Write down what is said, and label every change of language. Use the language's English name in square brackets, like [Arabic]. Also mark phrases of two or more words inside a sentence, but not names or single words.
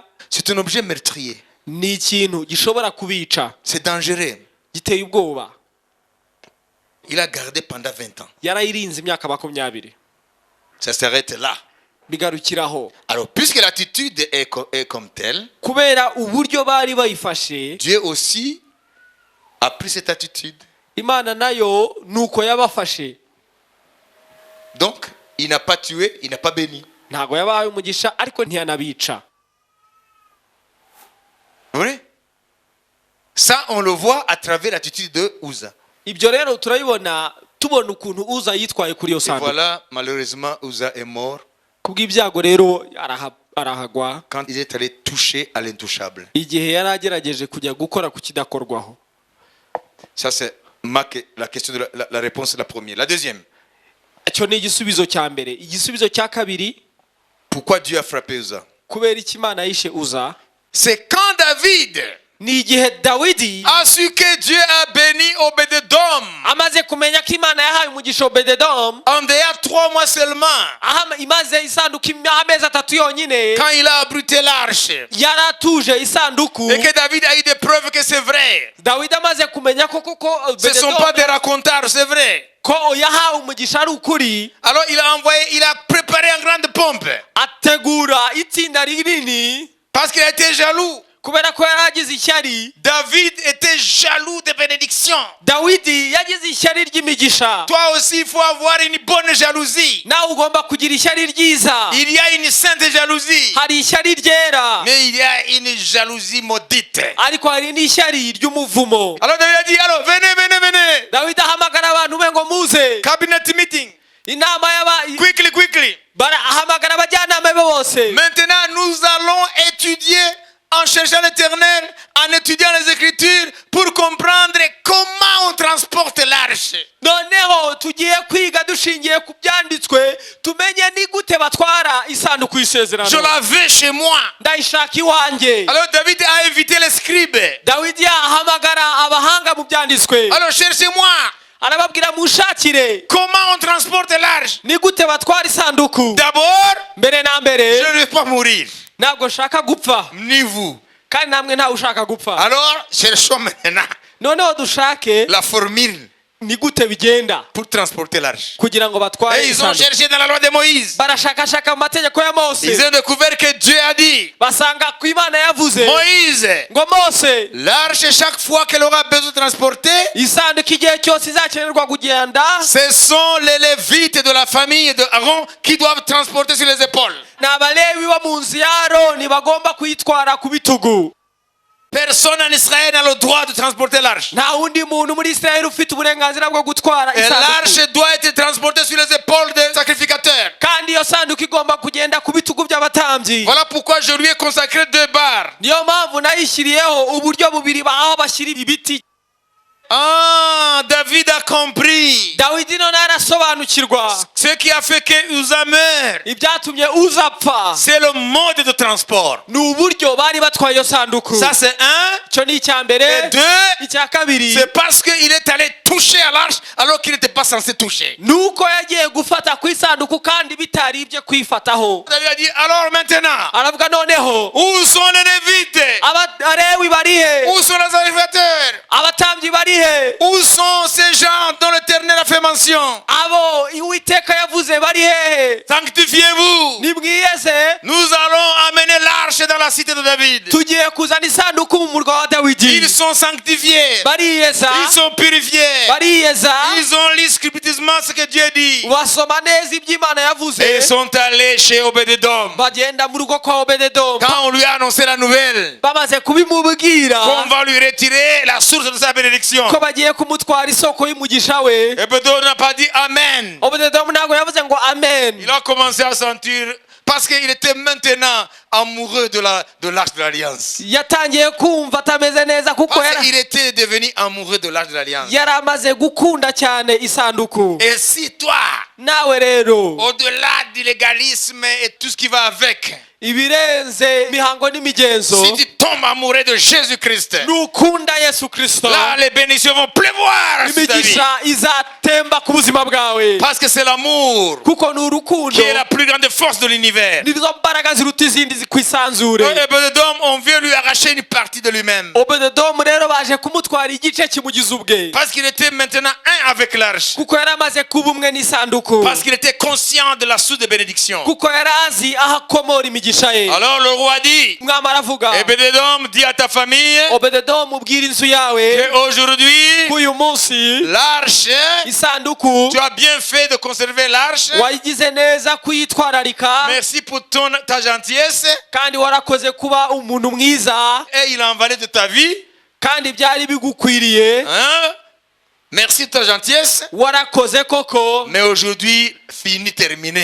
[French] C'est un objet meurtrier. [Kinyarwanda] ni ikintu gishobora kubica [French] C'est dangereux. [Kinyarwanda] giteye ubwoba [French] Il a gardé pendant 20 ans. [Kinyarwanda] yarayirinze imyaka 20 [French] Ça s'arrête là. [Kinyarwanda] bigarukiraho [French] Alors, puisque l'attitude est comme telle, [Kinyarwanda] kubera uburyo bari bayifashe [French] Dieu aussi a pris cette attitude. [Kinyarwanda] imana nayo nuko yabafashe [French] Donc, il n'a pas tué, il n'a pas béni. [Kinyarwanda] ntago yabahaye umugisha ariko ntiyanabica [French] Vous voyez? Ça, on le voit à travers l'attitude de Uza. [Kinyarwanda] ibyo rero turabibona tubona ukuntu uza yitwaye kuri iyo [French] Et [Kinyarwanda] sanduku [French] voilà, malheureusement, Uza est mort. [Kinyarwanda] kubw'ibyago rero arahagwa [French] quand il est allé toucher à l'intouchable. [Kinyarwanda] igihe yari agerageje kujya gukora ku kidakorwaho. [French] Ça, c'est la question de la réponse de la première. La deuxième, [Kinyarwanda] icyo ni igisubizo cya mbere. Igisubizo cya kabiri, [French] pourquoi Dieu a frappé Uza? [Kinyarwanda] kubera iki Imana yishe Uza, [French] C'est quand David [Kinyarwanda] ni igihe Dawidi [French] a su que Dieu a béni Obed-Edom. [Kinyarwanda] amaze kumenya ko Imana yahaye umugisha Obed-Edom, [French] En dehors 3 mois seulement, [Kinyarwanda] imaze isanduku amezi 3 yonyine, [French] quand il a abrité l'arche, [Kinyarwanda] yari atuje isanduku. [French] et que David a eu des preuves que c'est vrai. [Kinyarwanda] Dawidi amaze kumenya ko koko [French] Ce ne sont pas des racontards, c'est vrai. [Kinyarwanda] ko yahawe umugisha ari ukuri, [French] Alors il a préparé une grande pompe. [Kinyarwanda] ategura itsinda rinini [French] Parce qu'il a été jaloux. [Kinyarwanda] kubera ko yari agize ishyari. [French] David était jaloux des bénédictions. [Kinyarwanda] Dawidi yagize ishyari ry'imigisha. [French] Toi aussi, il faut avoir une bonne jalousie. [Kinyarwanda] Nawe ugomba kugira ishyari ryiza. [French] Il y a une sainte jalousie. [Kinyarwanda] Hari ishyari ryera, [French] Mais il y a une jalousie maudite. [Kinyarwanda] ariko hari n'ishyari ry'umuvumo. [French] Alors David a dit, alors venez. [Kinyarwanda] Dawidi ahamagara abantu be ngo muze [English] Cabinet meeting. [Kinyarwanda] inama Quickly. ahamagara abajyanama be bose. [French] Maintenant, nous allons étudier en cherchant l'Éternel, en étudiant les Écritures pour comprendre comment on transporte l'arche. [Kinyarwanda] Noneho tugiye kwiga dushingiye ku byanditswe tumenye ni gute batwara isanduku [French] Je [Kinyarwanda] y'isezerano. [French] la veux chez moi. [Kinyarwanda] Ndayishaka iwanjye. [French] Alors David a invité les scribes. [Kinyarwanda] Dawidi ahamagara abahanga mu byanditswe, [French] Alors cherchez-moi [Kinyarwanda] arababwira mushakire [French] comment on transporte l'arche. [Kinyarwanda] ni gute batwara isanduku. [French] D'abord, [Kinyarwanda] Mbere na mbere, [French] je ne vais pas mourir, [Kinyarwanda] ntabwo nshaka gupfa, [French] ni vous. [Kinyarwanda] kandi namwe ntawe ushaka gupfa. [French] Alors, cherchons maintenant [Kinyarwanda] Noneho dushake [French] la formule [Kinyarwanda] ni gute bigenda [French] pour transporter l'arche. [Kinyarwanda] kugira ngo batware [French] Et ils ont [Kinyarwanda] isanduku. [French] cherché dans la loi de Moïse. [Kinyarwanda] Barashakashaka mu mategeko ya [French] Ils [Kinyarwanda] Mose, [French] ont découvert que Dieu a dit, [Kinyarwanda] basanga ku Imana yavuze [French] Moïse, [Kinyarwanda] ngo Mose, [French] l'arche, chaque fois qu'elle aura besoin de transporter, [Kinyarwanda] isanduku igihe cyose izakenerwa kugenda, [French] ce sont les Lévites de la famille de Aaron qui doivent transporter sur les épaules. [Kinyarwanda] ni abalewi bo mu nzu ya Aroni bagomba kuyitwara ku bitugu. [French] Personne en Israël n'a le droit de transporter l'arche. [Kinyarwanda] Nta wundi muntu muri Israel ufite uburenganzira bwo gutwara [French] Et [Kinyarwanda] isanduku, [French] l'arche doit être transportée sur les épaules des sacrificateurs. [Kinyarwanda] kandi iyo sanduku igomba kugenda ku bitugu by'abatambyi. [French] Voilà pourquoi je lui ai consacré 2 barres. [Kinyarwanda] Niyo mpamvu nayishyiriyeho uburyo bubiri aho bashyira ibiti. [French] Ah, David a compris. [Kinyarwanda] Dawidi none arasobanukirwa [French] Ce qui a fait que Uza meurt, [Kinyarwanda] ibyatumye uzapfa [French] c'est le mode de transport. [Kinyarwanda] ni uburyo bari batwaye iyo sanduku. [French] Ça, c'est un. [Kinyarwanda] Icyo ni icya [French] Et [Kinyarwanda] mbere. 2, Icya kabiri, [French] c'est parce qu'il est allé toucher à l'arche alors qu'il n'était pas censé toucher. [Kinyarwanda] ni uko yagiye gufata ku isanduku kandi bitari ibye kwifataho. [French] David a dit, alors maintenant, [Kinyarwanda] Aravuga noneho [French] où sont les Lévites? [Kinyarwanda] Abarewi bari he? [French] Où sont les sacrificateurs? [Kinyarwanda] Abatambyi bari he? [French] Où sont ces gens dont l'Éternel a fait mention? [Kinyarwanda] Abo Uwiteka yavuze bari hehe? [French] Sanctifiez-vous. [Kinyarwanda] Nimwiyeze, [French] Nous allons amener l'arche dans la cité de David. [Kinyarwanda] tugiye kuzana isanduku mu murwa wa Dawidi. [French] Ils sont sanctifiés. [Kinyarwanda] Bariyeza, [French] Ils sont purifiés. [Kinyarwanda] bariyeza, [French] Ils ont lu scriptureusement ce que Dieu dit. [Kinyarwanda] basoma neza ibyo Imana yavuze, [French] Et ils sont allés chez Obed-Edom. [Kinyarwanda] bagenda mu rugo kwa Obed-Edom. [French] Quand on lui a annoncé la nouvelle, [Kinyarwanda] Bamaze kubimubwira [French] qu'on va lui retirer la source de sa bénédiction, [Kinyarwanda] ko bagiye kumutwara isoko y'umugisha we, [French] Obed-Edom n'a pas dit Amen. [Kinyarwanda] Obed-Edom ntabwo yavuze ngo amen, [French] Il a commencé à sentir, parce qu'il était maintenant amoureux de l'arche de l'alliance. [Kinyarwanda] yatangiye kumva atameze neza kuko [French] Parce qu'il était devenu amoureux de l'arche de l'alliance. [Kinyarwanda] yari amaze gukunda cyane isanduku. [French] Et si toi, [Kinyarwanda] Nawe rero, [French] au-delà du légalisme et tout ce qui va avec, [Kinyarwanda] ibirenze imihango n'imigenzo, [French] si tu tombes amoureux de Jésus-Christ, [Kinyarwanda] nukunda Yesu Kristo, [French] là les bénédictions vont pleuvoir sur ta vie. [Kinyarwanda] imigisha izatemba ku buzima bwawe, [French] Parce que c'est l'amour [Kinyarwanda] kuko ni urukundo [French] qui est la plus grande force de l'univers. [Kinyarwanda] nizo mbaraga ziruta izindi ku isanzure. [French] Obed-Edom, on vient lui arracher une partie de lui-même. [Kinyarwanda] Obed-Edomu rero baje kumutwara igice kimugize ubwe, [French] Parce qu'il était maintenant un avec l'arche. [Kinyarwanda] kuko yari amaze kuba umwe n'isanduku, [French] Parce qu'il était conscient de la source de bénédiction. [Kinyarwanda] kuko yari azi aho akomora imigisha ye. [French] Alors le roi dit, [Kinyarwanda] Umwami aravuga, [French] Obed-Edom, dis à ta famille [Kinyarwanda] Obed-Edomu ubwira inzu yawe [French] qu'aujourd'hui, [Kinyarwanda] ko uyu munsi [French] l'arche, [Kinyarwanda] isanduku [French] tu as bien fait de conserver l'arche. [Kinyarwanda] wayigize neza kuyitwararika, [French] Merci pour ta gentillesse. [Kinyarwanda] kandi warakoze kuba umuntu mwiza, [French] Et il en valait de ta vie. [Kinyarwanda] kandi byari bigukwiriye, [French] Hein? Merci de ta gentillesse. [Kinyarwanda] warakoze koko, [French] Mais aujourd'hui, fini, terminé.